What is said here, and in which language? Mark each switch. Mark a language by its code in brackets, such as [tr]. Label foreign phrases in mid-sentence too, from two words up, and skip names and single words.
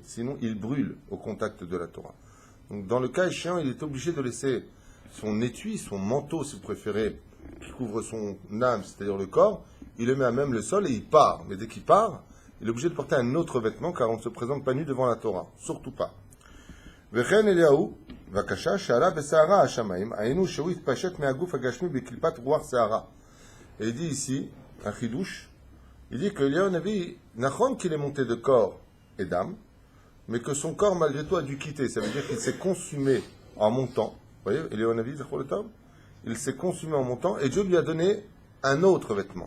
[fr] Sinon, il brûle au contact de la Torah. Donc, dans le cas échéant, il est obligé de laisser son étui, son manteau, si vous préférez, qui couvre son âme, c'est-à-dire le corps, il le met à même le sol et il part. Mais dès qu'il part, il est obligé de porter un autre vêtement, car on ne se présente pas nu devant la Torah. Surtout pas. [he] וכן אליהו, בבקשה, שעלה בסערה השמיים, היינו שהוא התפשט מהגוף הגשמי בקליפת רוח שערה. [fr] Et il dit ici, un chidouche, il dit que Eliyahu Navi, nachon qu'il est monté de corps et d'âme, mais que son corps malgré tout a dû quitter. Ça veut dire qu'il s'est consumé en montant. Vous voyez, [he] אליהו נביא, זכור לטוב, [fr] il s'est consumé en montant et Dieu lui a donné un autre vêtement.